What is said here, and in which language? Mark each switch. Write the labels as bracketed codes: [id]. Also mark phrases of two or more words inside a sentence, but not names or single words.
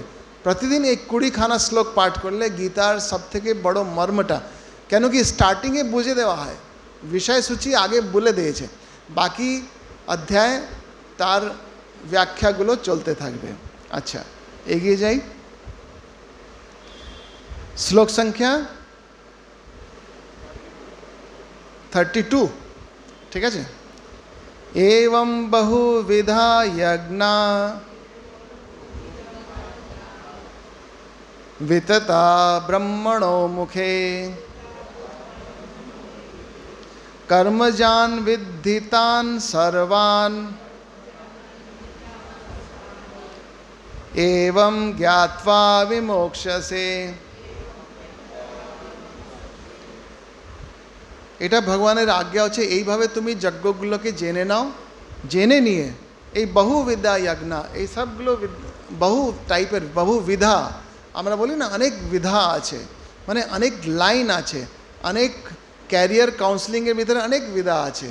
[bn] প্রতিদিন এই 20খানা শ্লোক পাঠ করলে গীতার সবথেকে বড় মর্মটা, কেন কি স্টার্টিংয়ে বুঝে দেওয়া হয়, বিষয়সূচি আগে বলে দিয়েছে, বাকি অধ্যায় তার ব্যাখ্যাগুলো চলতে থাকবে। আচ্ছা, এগিয়ে যাই। শ্লোক সংখ্যা 32, ঠিক আছে। [sa] एवं बहुविधा यज्ञा वितता ब्रह्मणो मुखे कर्मजान विद्धितान सर्वान एवं ज्ञात्वा विमोक्षसे। [bn] এটা ভগবানের আজ্ঞা হচ্ছে, এইভাবে তুমি যজ্ঞগুলোকে জেনে নাও, জেনে নিয়ে এই বহুবিধা যজ্ঞ, এই সবগুলো বহু টাইপের, বহুবিধা আমরা বলি না, অনেক বিধা আছে, মানে অনেক লাইন আছে, অনেক [en] career counselling [bn] ভিতরে অনেক বিধা আছে।